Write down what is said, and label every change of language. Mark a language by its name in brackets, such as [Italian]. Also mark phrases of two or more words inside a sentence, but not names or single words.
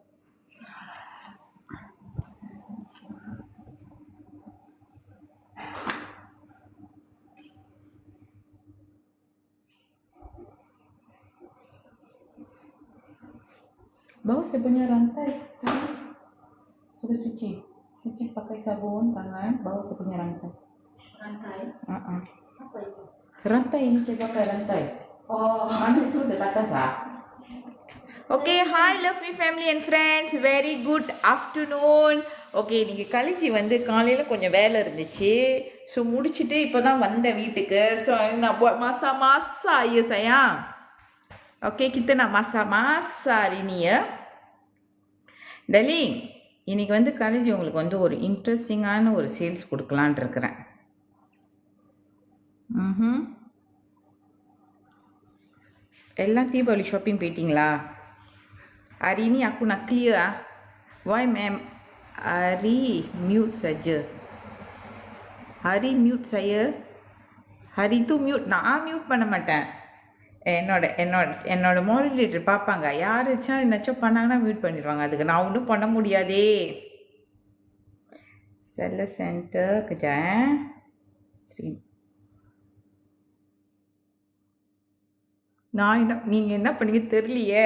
[Malay] Bawa saya punya rantai. Sudah cuci. Cuci pakai sabun tangan. Bawa saya punya rantai. Rantai? Apa itu? Rantai ini saya pakai rantai. Oh. Mana itu dekat atas ah? [English] Okay, hi lovely family and friends. Very good afternoon. [Tamil] Okay, இன்னைக்கு கழிச்சி வந்து காலையில் கொஞ்சம் வேலை இருந்துச்சு. ஸோ முடிச்சுட்டு இப்போ தான் வந்தேன் வீட்டுக்கு. [Malay] ஸோ நான் buat masak-masak ya sayang. Okay, kita nak masak-masak hari ni ya. Darling, [Tamil] இன்னைக்கு வந்து கழிச்சி உங்களுக்கு வந்து ஒரு இன்ட்ரெஸ்டிங்கான ஒரு சேல்ஸ் கொடுக்கலான் இருக்கிறேன். எல்லாம் தீபாவளி ஷாப்பிங் போயிட்டீங்களா? [Malay] Hari ni aku nak clear ah. [English] Why ma'am? [Malay] Hari mute saja. Hari mute saya. Hari tu mute. [Tamil] நான் மியூட் பண்ண மாட்டேன். என்னோட மாடரேட்டர் பார்ப்பாங்க. யாராச்சும் என்னாச்சும் பண்ணாங்கன்னா மியூட் பண்ணிடுவாங்க. அதுக்கு நான் ஒன்றும் பண்ண முடியாதே. செல்ல சென்டர் கஜான் ஸ்ரீ நீங்கள் என்ன பண்ணீங்க தெரியலையே.